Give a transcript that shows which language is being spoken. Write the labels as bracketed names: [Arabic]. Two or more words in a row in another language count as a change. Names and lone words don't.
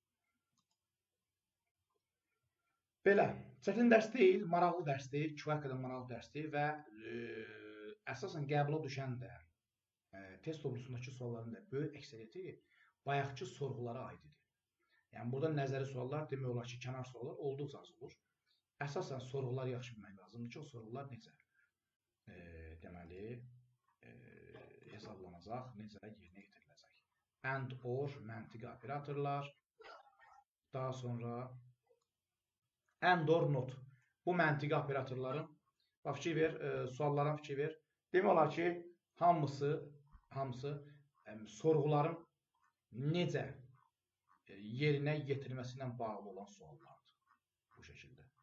[Azerbaijani] Belə, çətin dərs deyil, maraqlı dərsdir, kifayət qədər maraqlı dərsdir və əsasən qəbula düşən də test toplumundakı sualların da böyük əksəriyyəti bayaqki sorğulara aid idi. Yəni burada nəzəri suallar demək olar ki, kənar suallar olduqca az olur. əsasən sorğular yaxşı bilmək lazımdır ki, o sorğular necə deməli hesablanacaq, necə yerinə yetiriləcək. [English] And, or, [Azerbaijani] məntiqi operatorlar, daha sonra [English] and, or, not. [Azerbaijani] Bu məntiqi operatorların, fikir ver, suallara fikir ver. Demək olar ki, hamısı sorğuların necə yerinə yetirilməsi ilə bağlı olan suallardır. Bu şəkildə.